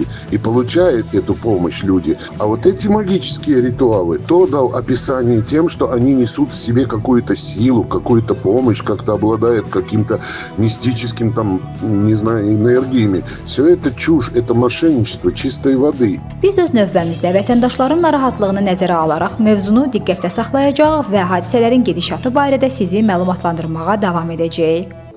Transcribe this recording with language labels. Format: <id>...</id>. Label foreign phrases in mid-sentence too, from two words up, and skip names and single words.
<ru>И получает эту помощь люди. А вот эти магические ритуалы, кто дал описание тем, что они несут в себе какую-то силу, какую-то помощь, как-то обладают каким-то мистическим, там, не знаю, энергиями. Все это чушь, это мошенничество чистой воды.</ru> <az>Biz öz növbəmizdə vətəndaşların narahatlığını nəzərə alaraq mövzunu diqqətdə saxlayacaq və hadisələrin gedişatı barədə sizi məlumatlandırmağa davam edəcəyik.</az>